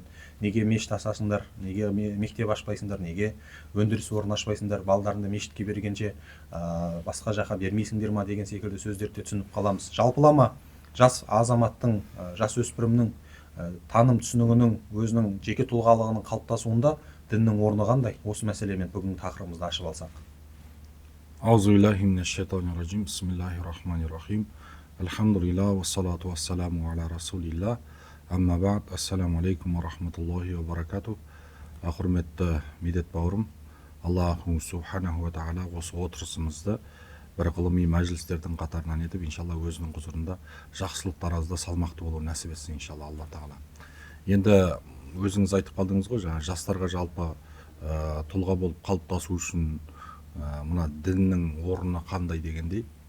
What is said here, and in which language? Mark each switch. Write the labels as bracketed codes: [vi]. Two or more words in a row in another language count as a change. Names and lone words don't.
[kk] Неге мешіт ашасыңдар, неге мектеп ашпайсыңдар, неге өндіріс орнын ашпайсыңдар, балдарыңды мешітке бергенше басқа жаққа бермейсіңдер ма деген секілді сөздерді түсініп қаламыз. Жалпылама жас азаматтың, жас өспірімнің таным түсінігінің, өзінің жеке тұлғалығының қалыптасуында діннің орны қандай? Осы мәселемен бүгінгі тақырыбымызды ашып алсақ. [ar] أعوذ بالله من الشيطان الرجيم بسم الله الرحمن الرحيم. الحمد لله والصلاة والسلام على رسول الله. أما بعد. السلام عليكم ورحمة الله وبركاته. [kk] Құрметті медет бауырым, [ar] الله سبحانه وتعالى [kk] осы отырысымызды бір ғылыми мәжілістердің қатарынан етіп, [ar] إن شاء الله [kk] өзінің құзырында жақсылық таразда салмақты болу нәсіп етсін, [ar] إن شاء الله [kk] Алла тағала. Енді өзіңіз айтып қалдыңыз ғой, жаңа жастарға жалпы тұлға болып қалыптасу үшін мына діннің орны қандай дегендей.